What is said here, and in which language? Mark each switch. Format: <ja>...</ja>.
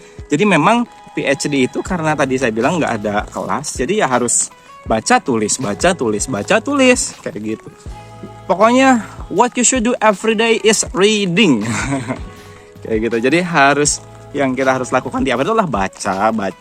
<id>Jadi memang PhD itu karena tadi saya bilang nggak ada kelas, jadi ya harus baca tulis kayak gitu. Pokoknya</id> <en>what you should do every day is reading.</en> <id>Kayak gitu. Jadi yang kita harus lakukan di awal adalah baca.</id>